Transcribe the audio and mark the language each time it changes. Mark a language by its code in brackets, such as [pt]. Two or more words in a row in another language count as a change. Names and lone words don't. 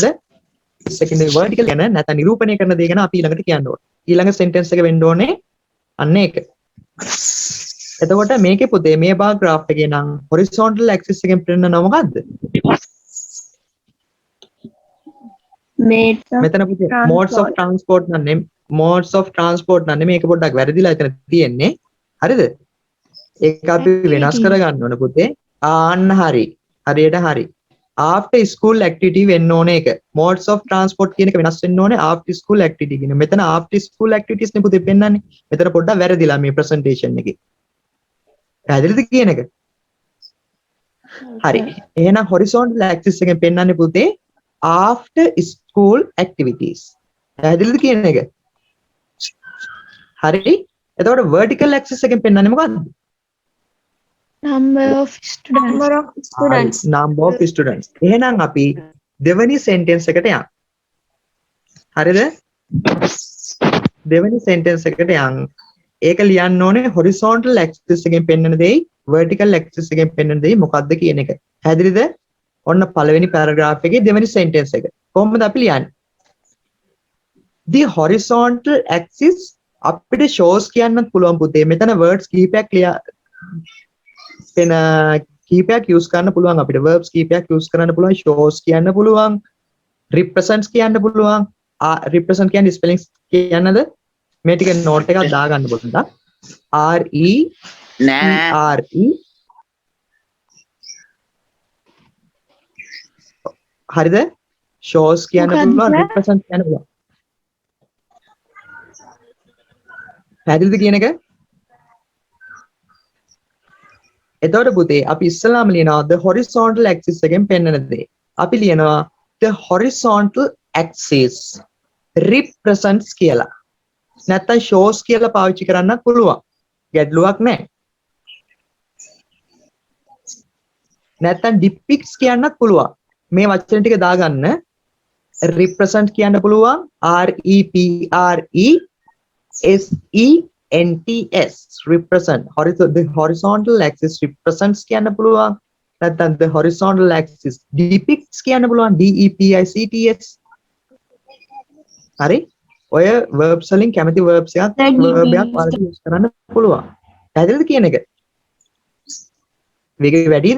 [en] second vertical [si] ගැන නැත්නම් නිරූපණය කරන දේ ගැන අපි ඊළඟට කියන්න ඕනේ. ඊළඟ sentence එක වෙන්න ඕනේ අන්න ඒක. එතකොට මේකේ පුතේ මේ [en] bar graph [si] එකේ නම් horizontal axis එකෙන් පෙන්නන මොකද්ද? මෙතන පුතේ [en] modes of transport [si] නම් මේක පොඩ්ඩක් වැරදිලා එතන තියෙන්නේ. හරිද? ඒක අපි වෙනස් කරගන්න ඕන පුතේ. ආන්න හරි. හරියට හරි. [en] after school activity [si] වෙන්න ඕනේ ඒක. [en] modes of transport [si] කියන එක වෙනස් වෙන්න ඕනේ [en] after school activity [si] කියන. මෙතන [en] after school activities [si] නේ පුතේ පෙන්නන්නේ. මෙතන පොඩ්ඩක් වැරදිලා මේ presentation එකේ. පැහැදිලිද කියන එක? හරි. එහෙනම් [en] horizontal axis [si] එකෙන් පෙන්නන්නේ පුතේ [en] after school activities. [si] පැහැදිලිද කියන එක? හරි. එතකොට [en] vertical axis [si] එකෙන් පෙන්නන්නේ මොකද්ද? [en] number of students. Number of students. [si] එහෙනම් අපි දෙවෙනි sentence එකට යන්න. හරිද? දෙවෙනි sentence එකට යන්න. ඒක ලියන්න ඕනේ [en] horizontal axis [si] එකෙන් පෙන්නන දෙයි [en] vertical axis [si] එකෙන් පෙන්නන දෙයි මොකක්ද කියන එක. පැහැදිලිද? ඔන්න පළවෙනි paragraph එකේ දෙවෙනි sentence එක. කොහොමද අපි ලියන්නේ? [en] The horizontal axis [si] අපිට shows කියන්නත් පුළුවන් පුතේ. මෙතන words කීපයක් කීපයක් use කරන්න පුළුවන් අපිට. verbs කීපයක් use කරන්න පුළුවන්. shows කියන්න පුළුවන්. represents කියන්න පුළුවන්. represent කියන්නේ spellings කියන්නද? මේ ටික note එකක් දාගන්න පොඩ්ඩක්. [en] R E R E හරිද? [si] shows කියන්න පුළුවන්. represent කියන්න පුළුවන්. පැහැදිලිද කියන එක? එතකොට පුතේ අපි ඉස්සලාම ලියනවා [en] the horizontal axis [si] එකෙන් පෙන්නන දේ. අපි ලියනවා [en] the horizontal axis represents [si] කියලා. නැත්තම් shows කියලා පාවිච්චි කරන්නත් පුළුවන්. ගැටලුවක් නැහැ. නැත්තම් depicts කියන්නත් පුළුවන්. මේ වචන ටික දාගන්න. represent කියන්න පුළුවන් [en] R E P R E S E N T S represent. The horizontal axis represents [si] කියන්න පුළුවන්. නැත්නම් [en] the horizontal axis depicts [si] කියන්න පුළුවන් [en] D E P I C T S. [si] හරි? ඔය verbs වලින් කැමති verbs එකක් verb එකක් වලට use කරන්න පුළුවන්. පැහැදිලිද කියන එක? මේක වැඩිද?